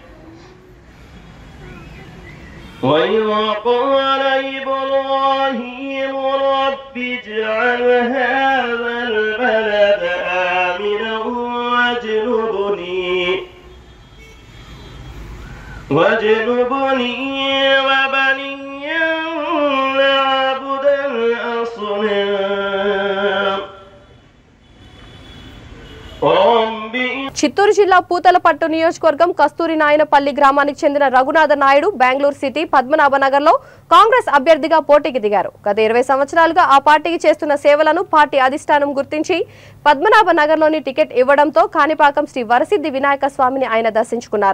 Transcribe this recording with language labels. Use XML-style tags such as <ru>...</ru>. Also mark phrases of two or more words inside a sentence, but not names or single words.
<ar>وإذ قال إبراهيم رب اجعل هذا البلد آمنا واجنبني وبني أن نعبد الأصنام</ar> <te>చిత్తూరు జిల్లా పూతలపట్టు నియోజకవర్గం కస్తూరి నాయనపల్లి గ్రామానికి చెందిన రఘునాథ నాయుడు బెంగళూరు సిటీ పద్మనాభనగర్లో కాంగ్రెస్ అభ్యర్థిగా పోటీకి దిగారు. గత 20 సంవత్సరాలుగా ఆ పార్టీకి చేస్తున్న సేవలను పార్టీ అధిష్టానం గుర్తించి పద్మనాభనగర్లోని టికెట్ ఇవ్వడంతో కాణిపాకం శ్రీ వరసిద్ధి వినాయక స్వామిని ఆయన దర్శించుకున్నారు.</te>